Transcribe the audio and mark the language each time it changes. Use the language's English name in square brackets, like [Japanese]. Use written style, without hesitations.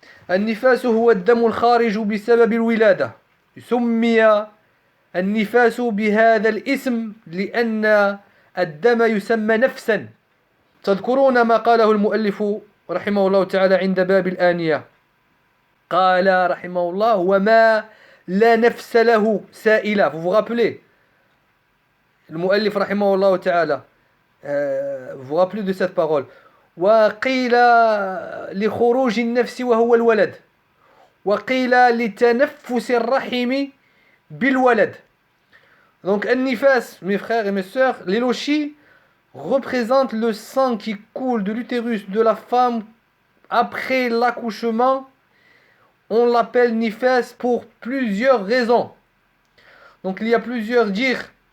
[Arabic] النفاس هو الدم الخارج بسبب الولادة. سمي النفاس بهذا الاسم لأن الدم يسمى نفسا. تذكرون ما قاله المؤلف رحمه الله تعالى عند باب الآنية. قال رحمه الله: وما لا نفس له سائلة. [French] Vous vous rappelez [Arabic] المؤلف رحمه الله تعالى, [French] vous vous rappelez de cette parole. [Arabic] وقيل لخروج النفس وهو الولد, وقيل لتنفس الرحم بالولد. [French] Donc النفاس, mes frères et mes sœurs, les lochis représentent le sang qui coule de l'utérus de la femme après l'accouchement. On l'appelle nifas pour plusieurs raisons. Donc il y a plusieurs dires.